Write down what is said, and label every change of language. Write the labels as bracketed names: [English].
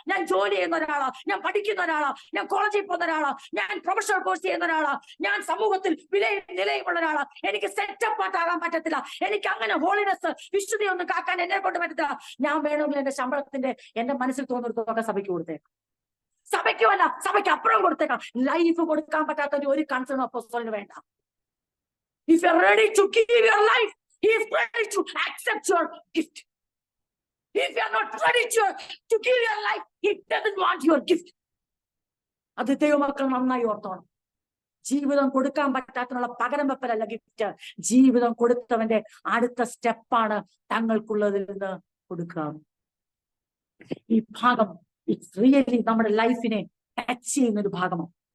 [Malayalam] ഞാൻ ജോലി ചെയ്യുന്ന ഒരാളാ, ഞാൻ പഠിക്കുന്ന ഒരാളാ, ഞാൻ കോളേജിൽ പോകുന്ന ഒരാളാ, ഞാൻ പ്രൊഫഷണൽ കോഴ്സ് ചെയ്യുന്ന ഒരാളാ, ഞാൻ സമൂഹത്തിൽ നിലയുമുള്ള ഒരാളാ, എനിക്ക് സെറ്റപ്പാട്ടാകാൻ പറ്റത്തില്ല. എനിക്ക് അങ്ങനെ ഹോളിനെസ് വിശുദ്ധി ഒന്നും കാക്കാൻ എന്നെ കൊണ്ട് പറ്റത്തില്ല. ഞാൻ വേണമെങ്കിൽ എന്റെ ശമ്പളത്തിന്റെ എന്റെ മനസ്സിൽ തോന്നുന്നതൊക്കെ സഭയ്ക്ക് കൊടുത്തേക്കാം. സഭയ്ക്കുമല്ല, സഭയ്ക്ക് അപ്പുറം കൊടുത്തേക്കാം. ലൈഫ് കൊടുക്കാൻ പറ്റാത്ത ഒരു കൺസേൺ അപ്പോസ്തലന് വേണ്ട. [English] If you are ready to give your life, he is ready to accept your gift. If you are not ready to give your life, he doesn't want your gift. [Malayalam] അത് ദൈവമക്കൾ നന്നായി ഓർത്തോണം. ജീവിതം കൊടുക്കാൻ പറ്റാത്തതിനുള്ള പകരം വെപ്പലല്ല ഗിഫ്റ്റ്. ജീവിതം കൊടുത്തവന്റെ അടുത്ത സ്റ്റെപ്പാണ് തങ്ങൾക്കുള്ളതിൽ നിന്ന് കൊടുക്കുക. ഈ ഭാഗം [English] it's really [Malayalam] നമ്മുടെ ലൈഫിനെ ടച്ച് ചെയ്യുന്ന ഒരു ഭാഗമാണ്.